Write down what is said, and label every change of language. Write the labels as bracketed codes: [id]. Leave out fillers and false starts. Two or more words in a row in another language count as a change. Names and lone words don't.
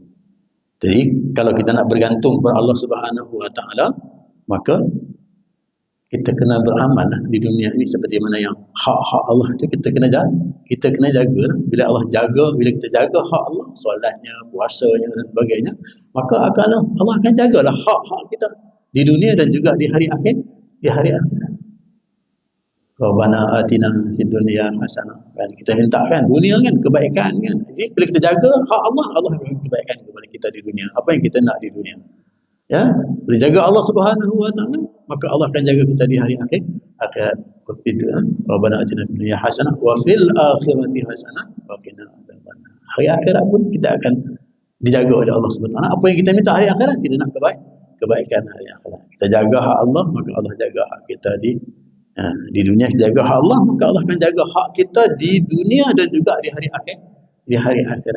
[ms] Jadi kalau kita nak bergantung kepada Allah [ar] سبحانه وتعالى, [ms] maka kita kena beramal di dunia ini seperti mana yang hak-hak Allah itu kita kena jaga. Bila Allah jaga, bila kita jaga hak Allah, solatnya, puasanya dan sebagainya, maka Allah akan jagalah hak-hak kita di dunia dan juga di hari akhirat. [ar] ربنا آتنا في الدنيا حسنة. [ms] Kan kita minta kan dunia kan kebaikan kan. Jadi bila kita jaga hak Allah, Allah akan kebaikan kepada kita di dunia. Apa yang kita nak di dunia. Ya, bila jaga Allah [ar] سبحانه وتعالى, [ms] maka Allah akan jaga kita di hari akhirat. [ar] ربنا آتنا في الدنيا حسنة وفي الآخرة حسنة وقنا عذاب النار. [ms] Hari akhirat pun kita akan dijaga oleh Allah [ar] سبحانه وتعالى. [ms] Apa yang kita minta hari akhirat, kita nak kebaikan hari akhirat. Kita jaga hak Allah, maka Allah jaga hak kita di dunia. Kita jaga hak Allah, maka Allah akan jaga hak kita di dunia dan juga di hari akhirat.